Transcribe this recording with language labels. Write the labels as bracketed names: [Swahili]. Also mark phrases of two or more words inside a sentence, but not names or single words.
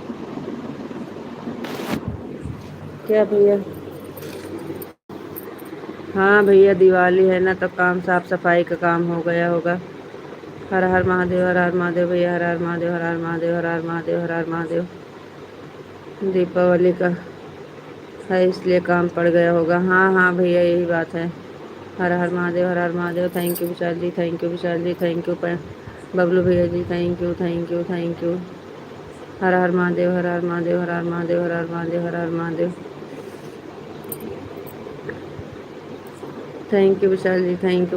[Hindi] क्या भैया? हाँ भैया, दिवाली है ना तो काम साफ सफाई का काम हो गया होगा। हर हर महादेव, हर हर महादेव भैया, हर हर महादेव, हर हर महादेव, हर हर महादेव, हर हर महादेव। दीपावली का है इसलिए काम पड़ गया होगा। हाँ हाँ भैया, यही बात है। हर हर महादेव, हर हर महादेव। [English] thank you [Hindi] विशाल जी, [English] thank you [Hindi] विशाल जी, [English] thank you. [Hindi] बबलू भैया जी [English] thank you, thank you, thank you. [Hindi] हर हर महादेव, हर हर महादेव, हर हर महादेव, हर हर महादेव, हर हर महादेव। [English] thank you [Hindi] विशाल जी, [English] thank you.